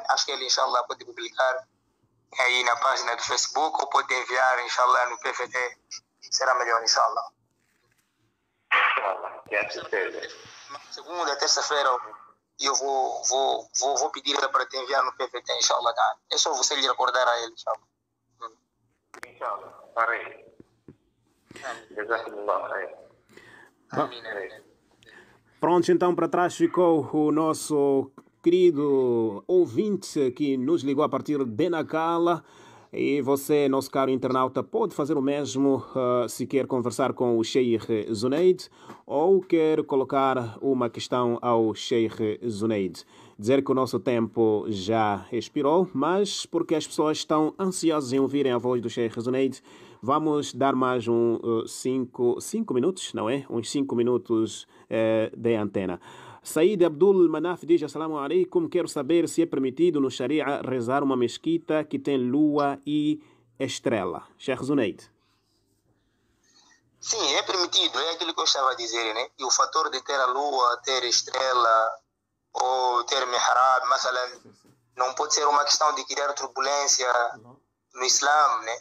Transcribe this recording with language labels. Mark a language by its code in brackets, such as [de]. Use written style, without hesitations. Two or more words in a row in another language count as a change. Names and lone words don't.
[pt] Acho que ele, inshallah, pode publicar aí na página do Facebook ou pode enviar, inshallah, no PVT. Será melhor, inshallah. Inshallah, que é certeza. Segunda, terça-feira, eu vou pedir para te enviar no PVT, inshallah. É só você lhe recordar a ele, inshallah. Inshallah, parei. [ar] جزاكم الله خير. [pt] Pronto, então para trás ficou o nosso querido ouvinte que nos ligou a partir de Nacala. E você, nosso caro internauta, pode fazer o mesmo se quer conversar com o Sheikh Zunaid ou quer colocar uma questão ao Sheikh Zunaid. Dizer que o nosso tempo já expirou, mas porque as pessoas estão ansiosas em ouvirem a voz do Sheikh Zunaid, vamos dar mais cinco minutos, não é? Uns 5 minutos de antena. Said Abdul Manaf diz: [ar] السلام عليكم, [pt] quero saber se é permitido no Sharia rezar uma mesquita que tem lua e estrela. Sheikh Zunaid. Sim, é permitido, é aquilo que eu estava a dizer, né? E o fator de ter a lua, ter estrela ou ter mihrab, não pode ser uma questão de criar turbulência no Islã, né?